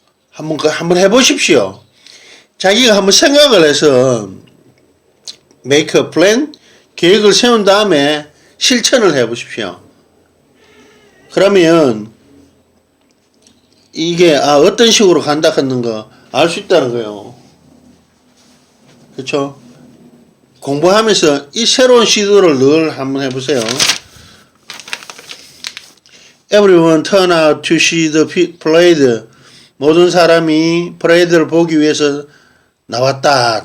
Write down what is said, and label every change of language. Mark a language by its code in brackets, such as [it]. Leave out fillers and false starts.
[ko] 한번 해보십시오. 자기가 한번 생각을 해서, [en] make a plan, [ko] 계획을 세운 다음에 실천을 해보십시오. 그러면, 이게, 어떤 식으로 간다 하는 거 알 수 있다는 거예요. 그렇죠? 공부하면서 이 새로운 시도를 늘 한번 해보세요. [en] Everyone turn out to see the parade. [ko] 모든 사람이 퍼레이드를 보기 위해서 나왔다.